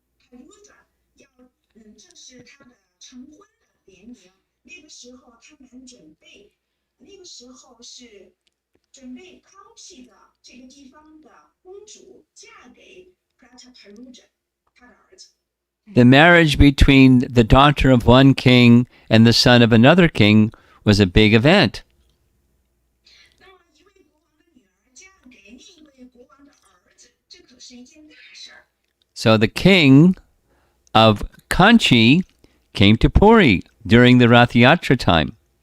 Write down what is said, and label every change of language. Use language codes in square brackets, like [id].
[zh] Prataparudra 要正是他的成婚的年龄。那个时候他们那个时候是准备康熙的这个地方的公主嫁给 Prataparudra 他的儿子。 [en] The marriage between the daughter of one king and the son of another king was a big event. [zh] 那么一位国王的女儿嫁给另一位国王的儿子，这可是一件大事儿。 [en] So the king of Kanchi came to Puri during the Rath Yatra time.